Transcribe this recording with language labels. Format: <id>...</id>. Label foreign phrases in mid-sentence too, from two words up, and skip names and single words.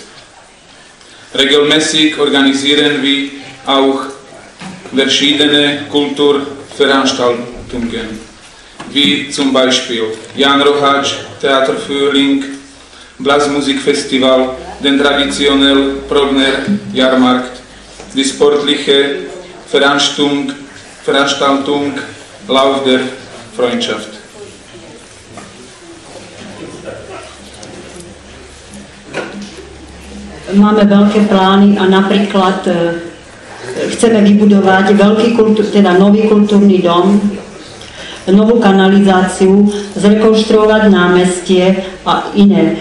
<de>Regelmäßig organisieren wir auch verschiedene Kulturveranstaltungen, wie zum Beispiel Jan Roháč Theaterfrühling, Blasmusikfestival, den traditionellen Progner Jahrmarkt, die sportliche Veranstaltung Lauf der Freundschaft.</de> <sk>Máme veľké plány a napríklad chceme vybudovať nový kultúrny dom, novú kanalizáciu, zrekonštruovať námestie a iné.</sk>